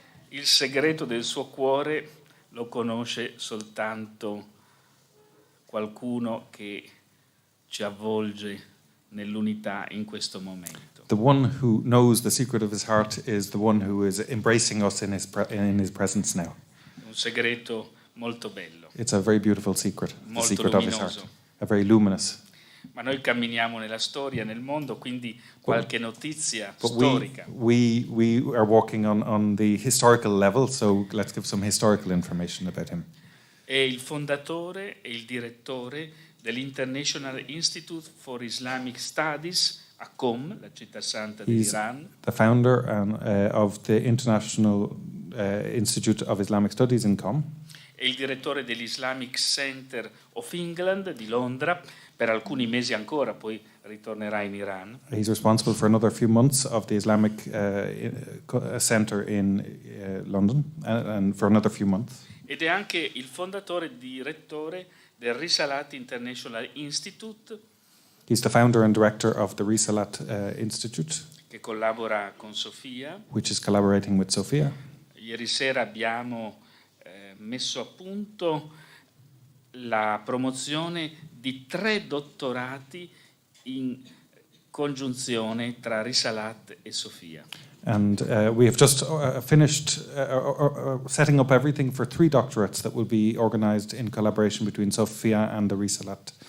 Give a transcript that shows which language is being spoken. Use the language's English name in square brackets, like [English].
[Italian] Il segreto del suo cuore lo conosce soltanto qualcuno che ci avvolge nell'unità in questo momento. [English] The one who knows the secret of his heart is the one who is embracing us in his presence now. [Italian] Un segreto molto bello. [English] It's a very beautiful secret, the [Italian] Molto [English] secret of his [Italian] luminoso. [English] heart. A very luminous. [Italian] Ma noi camminiamo nella storia, nel mondo, quindi qualche notizia [English] But [Italian] storica. [English] we are walking on the historical level, so let's give some historical information about him. [Italian] È il fondatore e il direttore dell'International Institute for Islamic Studies a Qom, la città santa dell'Iran. [English] The founder of the International Institute of Islamic Studies in Qom. [Italian] È il direttore dell'Islamic Center of England di Londra per alcuni mesi ancora, poi ritornerà in Iran. [English] He's responsible for another few months of the Islamic Center in London and for another few months. [Italian] Ed è anche il fondatore e direttore del Risalat International Institute. [English] He's the founder and director of the Risalat Institute, [Italian] che collabora con Sofia. [English] which is collaborating with Sofia. [Italian] Ieri sera abbiamo messo a punto la promozione di 3 dottorati in congiunzione tra Risalat e Sofia. [English] And we have just finished setting up everything for 3 doctorates that will be organized in collaboration between Sofia and the Risalat